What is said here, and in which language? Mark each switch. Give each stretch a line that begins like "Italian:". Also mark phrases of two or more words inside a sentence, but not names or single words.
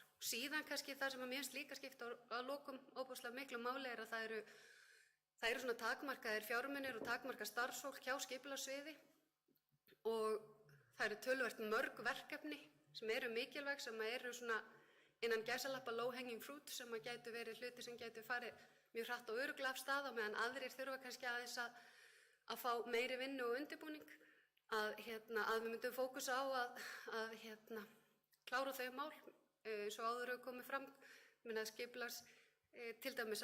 Icelandic: Síðan kannski það sem mér finnst líka skipta að lokum óbúslega miklu máli að það eru svona takmarkaðir fjármunir og takmarkað starfsfólk hjá skipulagssviði og það eru töluvert mörg verkefni sem eru mikilvæg sem eru svona innan gæsalappa
English: low hanging fruit
Icelandic: sem gætu verið hluti sem gætu farið mjög hratt og örugglega af stað á meðan aðrir þurfa kannski aðeins að fá meiri vinnu og undirbúning. Að við myndum fókusa á að klára þau mál eins og áður hefur komið fram skipulags til dæmis